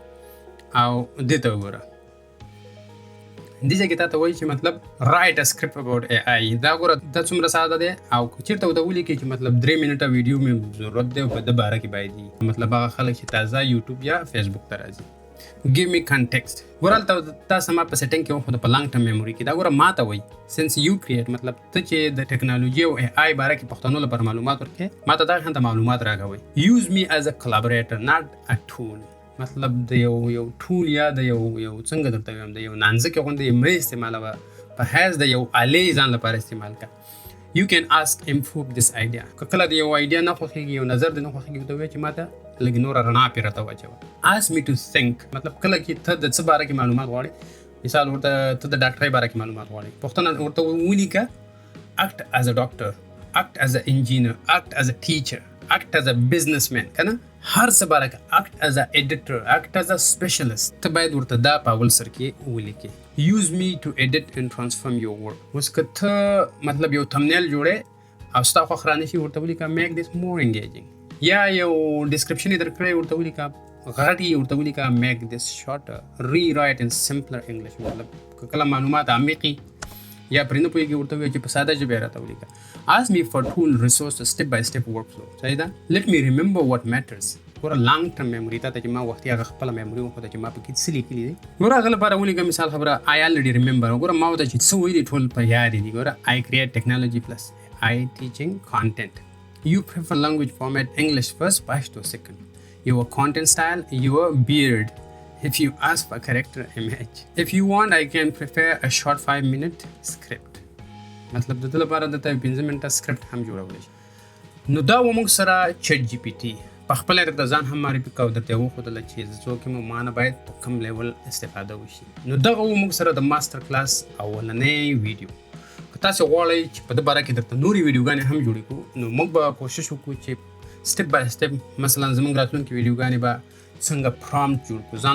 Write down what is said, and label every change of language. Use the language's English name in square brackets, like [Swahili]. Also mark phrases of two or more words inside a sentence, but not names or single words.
[Pashto] او دې ته وګوره دې ځای کې تا ته وایي چې مطلب [English] write a script about AI. [Pashto] دا ګوره دا څومره ساده دی او چېرته ورته ولیکې چې مطلب 3 منټه ویډیو مې ضرورت دی او په د باره کې باید وي. مطلب هغه خلک چې تازه یوټیوب یا فیسبوک ته راځي. [English] give me context. [Pashto] ګوره هلته تاسو ما په سیټینګ کې وښوده په لانګ ټرم میموري کې. دا ګوره ما ته وایي [English] since you create [Pashto] مطلب ته چې د ټیکنالوژي او اے آی باره کې پښتنو لپاره معلومات ورکړې، ما ته دغه شانته معلومات راکوئ. [English] use me as a collaborator not a tool. [Pashto] مطلب د یو ټول یا د یو څنګه درته وایم د یو نانځکې غوندې مه استعمالوه، په حیث د یو آلې ځان لپاره استعمال کړه. [English] You can ask improve this idea. [Pashto] که کله د یو آیډیا نه خوښېږي، یو نظر دې نه خوښېږي، ورته ووایه چې ما ته لږ نوره رڼا پرې راته واچوه. [English] ask me to think. [Pashto] مطلب کله چې ته د څه باره کې معلومات غواړې، مثال ورته ته د ډاکټرۍ باره کې معلومات غواړې، پوښتنه ورته ولیکه [English] act as a doctor, act as an engineer, act as a teacher, act as a businessman. [Pashto] کنه هر څه باره کې [English] act as a editor, act as a specialist. [Pashto] ته باید ورته دا په اول سر کې ولیکې. [English] use me to edit and transform your work. [Pashto] اوس که ته مطلب یو تمنیل جوړې او ستا خوښ رانشي، ورته ولیکه [English] make this more engaging. [Pashto] یا یو ډسکرپشن یې درکړی، ورته ولیکه غټ یې ورته ولیکه [English] make this shorter, rewrite in simpler English. [Pashto] مطلب که کله معلومات عمیقي یا پرې نه پوهېږي، ورته ووایه چې په ساده ژبه یې راته ولیکه. [English] ask me for tool, resources, step by step workflow. [Pashto] صحیح ده؟ [English] let me remember what matters. [Pashto] ګوره لانګ ټرم میموري ته چې ما وختي هغه خپله میموري وښوده چې ما پکې څه لیکلي دي. ګوره هغه لپاره ولیکه مثال خبره [English] I already remember. [Pashto] ګوره ما ورته چې څه ویلي ټول په یاد دي. [English] ګوره I create technology plus I teaching content. You prefer language format English first, Pashto second. Your content style, your beard. If you ask for character image. If you want, I can prepare a short 5-minute script. [Pashto] مطلب د دې لپاره درته 15 منټه سکرپټ هم جوړولی شي. نو دا و موږ سره چټ جی پی ټي په خپله درته ځان هم معرفي کړه او درته یې وښودله چې زه څوک یم او ما نه باید په کوم لیول استفاده وشي. نو دغه و موږ سره د ماسټر کلاس اولنی ویډیو. که تاسې غواړئ چې په ده باره کې درته نورې ویډیوګانې هم جوړې کړو، نو موږ به کوشش وکړو چې [English] step by step [Pashto] مثلا زموږ راتلونکې ویډیوګانې به څنګه پرامپټ جوړ کړو.